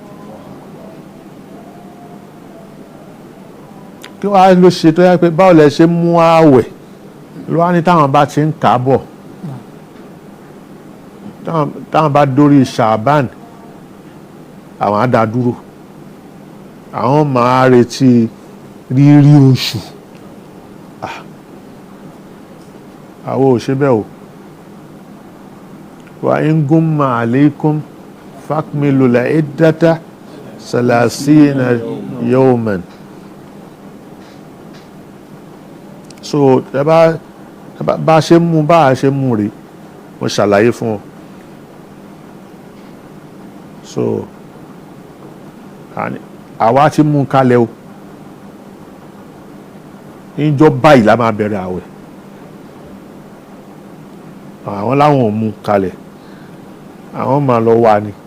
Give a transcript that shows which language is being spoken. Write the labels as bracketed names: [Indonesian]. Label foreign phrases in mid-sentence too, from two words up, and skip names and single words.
[Yoruba] Kí wàá ló ṣe tó yẹ pé báwo lẹ ṣe mú ààwẹ̀ ló wá ní táwọn bá ti ń kà á bọ̀ táwọn bá dórí Ṣàbán àwọn á dá dúró àwọn máa retí rírí oṣù àwọn ò ṣe bẹ́ẹ̀ o. [Arabic] وإن غم عليكم فاكملوا العدة 30 يوما. [Yoruba] So bá ṣe mú rí mo ṣàlàyé fún ọ. So àwa ti mú kalẹ̀ o níjọ́ báyìí la máa bẹ̀rẹ̀ àwẹ̀ àwọn láwọn ò mú kalẹ̀ àwọn máa lọ wà ní